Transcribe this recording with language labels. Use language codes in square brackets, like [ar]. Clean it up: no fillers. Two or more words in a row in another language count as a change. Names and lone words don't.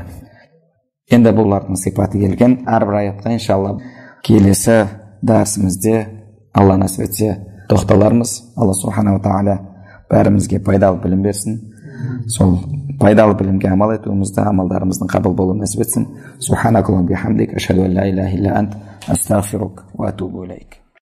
[kk] Енді бұлардың сипаты келген. Әрбір аятқа иншалла келесі дәрісімізде Алла насіп етсе тоқталармыз. Алла субханаху тағала бәрімізге пайдалы білім берсін. Сол пайдалы білімге амал етуімізді, амалдарымыздың қабыл болуын насіп етсін. [ar] سبحانك اللهم وبحمدك أشهد أن لا إله إلا أنت أستغفرك وأتوب إليك.